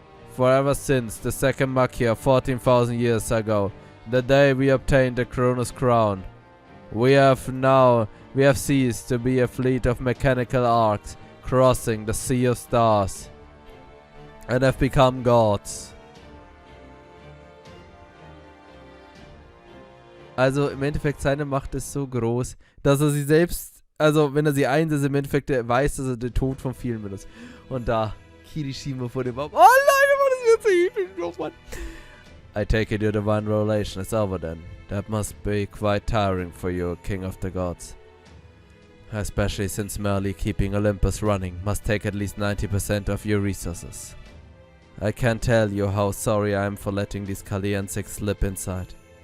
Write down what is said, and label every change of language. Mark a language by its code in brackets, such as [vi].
[en] For ever since the second Magia 14,000 years ago, the day we obtained the Cronus crown, we have ceased to be a fleet of mechanical arcs crossing the sea of stars, and have become gods. [de] Also im Endeffekt seine Macht ist so groß, dass er sie selbst, also wenn er sie einsetzt, im Endeffekt weiß, dass er den Tod von vielen benutzt. Und da, Kirishima vor dem Baum. Oh nein, das wird so episch noch, Mann. [en] I take it your divine revelation is over then. That must be quite tiring for you, King of the Gods. Especially since merely keeping Olympus running must take at least 90% of your resources. I can't tell you how sorry I am for letting these Chaldean slip inside.